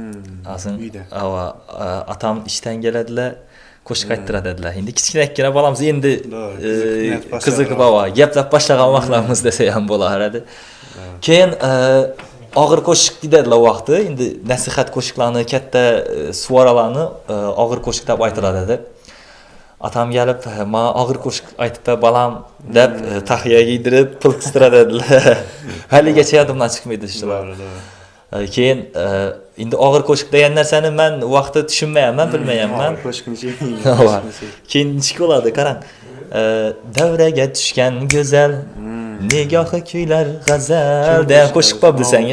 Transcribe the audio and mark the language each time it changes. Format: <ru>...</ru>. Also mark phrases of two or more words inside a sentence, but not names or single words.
<uz>Atam ishdan keladilar, qo'shiq ayttirar edilar. Endi kichkinakkina bolamiz, endi qiziqib gaplab boshlagan vaqtlarimiz desa ham bo'lar edi. Keyin og'ir qo'shiq dedilar vaqti, endi nasihat qo'shiqlarni, katta suvoralarni og'ir qo'shiq deb aytilar edi. Atam gelip, "Ma ağır qo'shiq aytib balam" deb tahiya giydirib, pul qistirar edilar. Haligacha yodimdan chiqmaydi shular. Keyin endi og'ir qo'shiq degan narsani men vaqtda tushunmayapman, bilmayapman. Qo'shiqni Keyin nechik bo'ladi, qarang. Davraga tushgan go'zal, nigohi kuylar g'azal degan qo'shiq bor bilsangiz.</uz>